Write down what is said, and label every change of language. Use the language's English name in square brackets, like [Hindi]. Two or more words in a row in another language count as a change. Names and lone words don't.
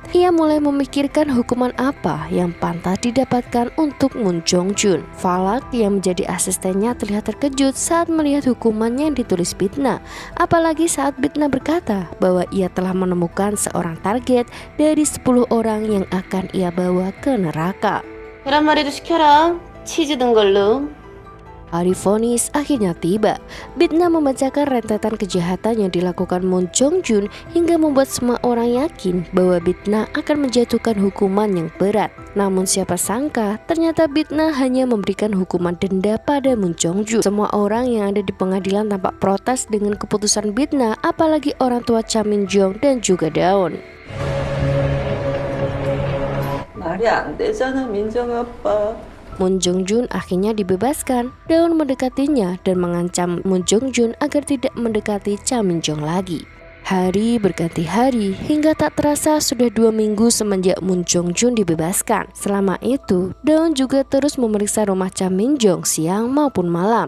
[Indonesian] Ia mulai memikirkan hukuman apa yang pantas didapatkan untuk Moon Jong Jun. Falak yang menjadi asistennya terlihat terkejut saat melihat hukumannya yang ditulis Bitna. Apalagi saat Bitna berkata bahwa ia telah menemukan seorang target dari 10 orang yang akan ia bawa ke neraka. [Korean] 계란말이도 시켜라. 치즈 든 걸로. [Indonesian] Hari vonis akhirnya tiba. Bitna membacakan rentetan kejahatan yang dilakukan Moon Jong Jun hingga membuat semua orang yakin bahwa Bitna akan menjatuhkan hukuman yang berat. Namun siapa sangka ternyata Bitna hanya memberikan hukuman denda pada Moon Jong Jun. Semua orang yang ada di pengadilan tampak protes dengan keputusan Bitna, apalagi orang tua Cha Min Jong dan juga Daon. [Korean] 말이 안 되잖아, 민정 아빠. [Indonesian] Moon Jong Jun akhirnya dibebaskan. Daon mendekatinya dan mengancam Moon Jong Jun agar tidak mendekati Cha Min Jong lagi. Hari berganti hari hingga tak terasa sudah 2 minggu semenjak Moon Jong Jun dibebaskan. Selama itu, Daon juga terus memeriksa rumah Cha Min Jong siang maupun malam.